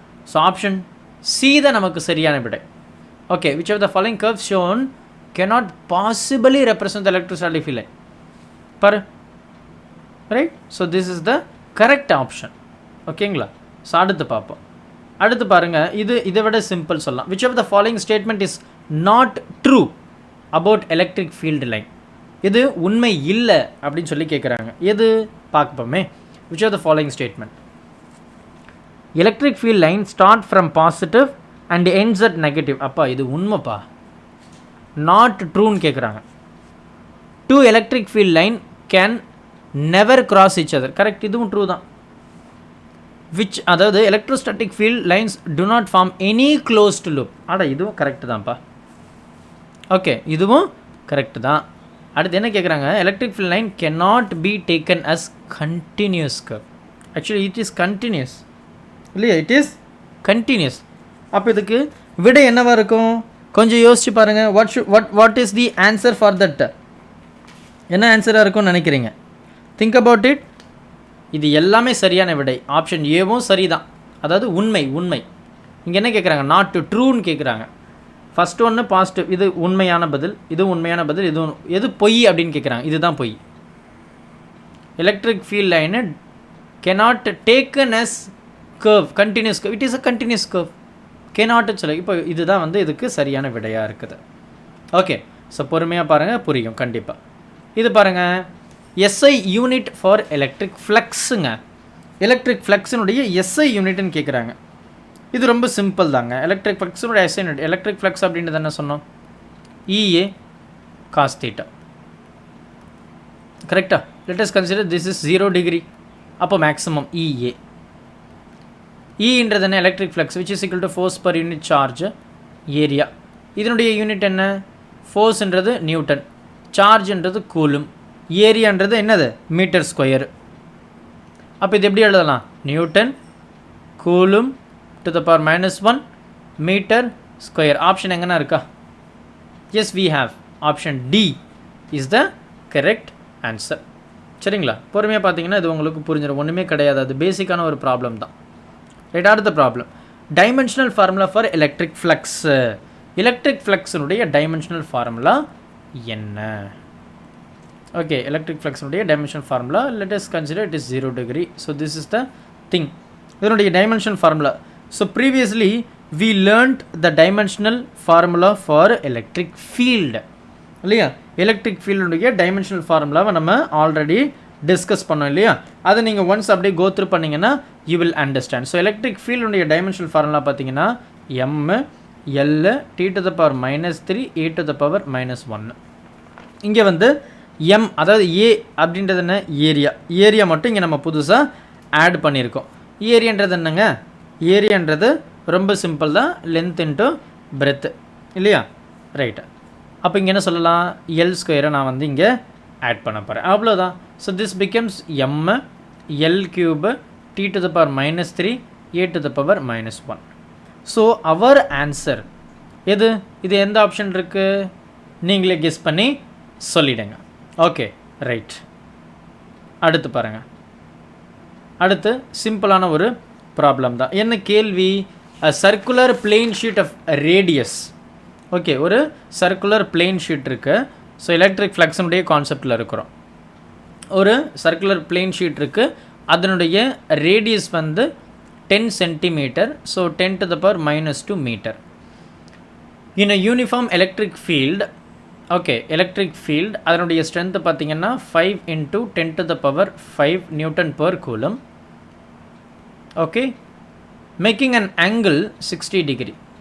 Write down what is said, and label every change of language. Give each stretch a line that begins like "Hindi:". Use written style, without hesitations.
Tamil: So option C தான் நமக்கு சரியான விடை.
English: Okay, which of the following curves shown cannot possibly represent the electrostatic field line? பாரு. Right? So this is the correct option.
Tamil: ஓகேங்களா? So அடுத்து பார்ப்போம். அடுத்து பாருங்க, இதை விட சிம்பிள் சொல்லலாம்.
English: which of the following statement is not true about electric field line?
Tamil: இது உண்மை இல்லை அப்படின்னு சொல்லி கேட்குறாங்க. எது பார்ப்போமே.
English: which of the following statement? electric field line start from positive and ends at negative.
Tamil: அப்பா இது உண்மைப்பா. not trueன்னு கேட்குறாங்க.
English: two electric field line can never cross each other.
Tamil: Correct, இதுவும் ட்ரூ தான்.
English: which அதாவது electrostatic field lines do not form any closed loop.
Tamil: இதுவும் correct தான்ப்பா. Okay, இதுவும் correct தான்.
English: அடுத்து என்ன கேட்குறாங்க, electric field line cannot be taken as continuous curve. actually it is continuous
Tamil: இல்லையா?
English: it is continuous.
Tamil: அப்போ இதுக்கு விடை என்னவா இருக்கும்? கொஞ்சம் யோசிச்சு பாருங்க.
English: what is the answer for that?
Tamil: என்ன ஆன்சராக இருக்கும்னு நினைக்கிறீங்க?
English: think about it.
Tamil: இது எல்லாமே சரியான விடை. ஆப்ஷன் ஏவும் சரிதான், அதாவது உண்மை. இங்கே என்ன கேட்குறாங்க, நாட் ட்ரூன்னு கேட்குறாங்க. ஃபர்ஸ்ட் ஒன்று பாசிட்டிவ், இது உண்மையான பதில், இது உண்மையான பதில், எது பொய் அப்படின்னு கேட்குறாங்க. இதுதான் பொய்.
English: Electric field line cannot taken as curve, continuous curve. it is a continuous curve.
Tamil: cannot சொல்ல. இப்போ இதுதான் வந்து இதுக்கு சரியான விடையாக இருக்குது. ஓகே, ஸோ பொறுமையாக பாருங்கள், புரியும் கண்டிப்பாக.
English: இது பாருங்கள், SI unit for electric ஃப்ளக்ஸுங்க.
Tamil: Electric ஃப்ளக்ஸினுடைய SI யூனிட்னு கேட்குறாங்க. இது ரொம்ப சிம்பிள் தாங்க. Electric ஃப்ளக்ஸினுடைய SI unit, electric flux அப்படின்றது என்ன சொன்னோம்? EA cos theta.
English: கரெக்டா? Let us consider this is 0 degree. அப்போ maximum EA.
Tamil: ன்றது என்ன?
English: Electric flux which is equal to force per unit charge area.
Tamil: இதனுடைய யூனிட் என்ன? ஃபோர்ஸ்ன்றது நியூட்டன், சார்ஜ்ன்றது கூலும், ஏரியான்றது என்னது? Metre square. அப்போ இது எப்படி எழுதலாம்?
English: Newton coulomb to the power -1 metre square. Option எங்கன்னா இருக்கா? Yes, we have. Option D is the correct answer. சரிங்களா?
Tamil: பொறுமையாக பார்த்தீங்கன்னா இது உங்களுக்கு புரிஞ்சிடும். ஒன்றுமே கிடையாது, அது பேசிக்கான ஒரு ப்ராப்ளம் தான். ரைட், அடுத்த problem.
English: Dimensional formula for electric flux. Electric ஃப்ளக்ஸினுடைய dimensional formula என்ன? ஓகே, எலக்ட்ரிக் ஃப்ளக்ஸினுடைய dimensional formula, let us consider it is 0 degree. So this is the thing. இதனுடைய dimensional formula. So previously we learnt the dimensional formula for electric field இல்லையா?
Tamil: Electric ஃபீல்டுடைய dimensional ஃபார்முலாவை நம்ம already discuss பண்ணோம் இல்லையா? அதை நீங்கள் once அப்படியே go through பண்ணிங்கன்னா you will understand.
English: So electric ஃபீல்டுடைய dimensional formula பார்த்தீங்கன்னா ML T to the power -3 A to the power -1.
Tamil: இங்கே வந்து M, அதாவது A அப்படின்றது என்ன? ஏரியா மட்டும் இங்கே நம்ம புதுசாக ஆட் பண்ணியிருக்கோம். ஏரியான்றது என்னங்க? ஏரியான்றது ரொம்ப சிம்பிள் தான், லென்த் இன்ட்டு பிரெத்து இல்லையா? ரைட்டு. அப்போ இங்கே என்ன சொல்லலாம்? L² நான் வந்து இங்கே ஆட் பண்ண போகிறேன், அவ்வளோதான்.
English: So this becomes ML³ T to the power -3 A to the power -1.
Tamil: So our answer எது? இது எந்த ஆப்ஷன் இருக்குது? நீங்களே கெஸ் பண்ணி சொல்லிடுங்க. Okay, right. அடுத்து பாருங்கள். அடுத்து சிம்பிளான ஒரு ப்ராப்ளம் தான். என்ன கேள்வி?
English: Circular plane sheet of radius.
Tamil: Okay, ஒரு சர்க்குலர் பிளேன் ஷீட் இருக்குது. ஸோ எலக்ட்ரிக் ஃப்ளக்ஸினுடைய கான்செப்டில் இருக்கிறோம். ஒரு சர்க்குலர் பிளேன் ஷீட் இருக்குது, அதனுடைய ரேடியஸ் வந்து 10 centimeter.
English: So 10 to the power -2 meter. In a uniform electric field, okay, electric field,
Tamil: அதனுடைய
English: strength பார்த்தீங்கன்னா 5 into 10 to the power 5 Newton per coulomb. Okay, making an angle 60 degree.